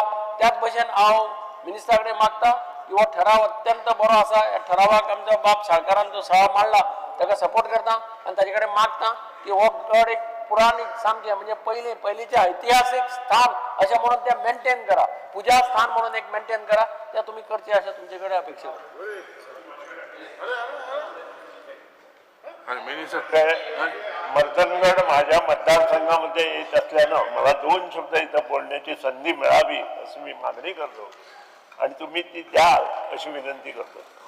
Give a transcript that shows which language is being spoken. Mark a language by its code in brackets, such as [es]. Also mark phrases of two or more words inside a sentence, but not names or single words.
[kok] त्याच भशेन हांव मिनिस्टरा कडेन मागता की हो ठराव अत्यंत बरो आसा. ह्या ठरावाक आमचो बाब साळकारान जो सळा मांडला ताका सपोर्ट करता आणि ताचे कडेन मागता की हो गड एक पुराणीक सामकें म्हणजे पयलींचे ऐतिहासीक स्थान अशें म्हणून ते मेंटेन करा, पुजा स्थान म्हणून एक मेंटेन करा, ते तुम्ही करचे अशें तुमचे कडेन अपेक्षा [mr] मर्दनगड माझ्या मतदारसंघामध्ये येत असल्यानं मला 2 शब्द इथं बोलण्याची संधी मिळावी अशी मी मागणी करतो आणि तुम्ही ती द्याल अशी विनंती करतो.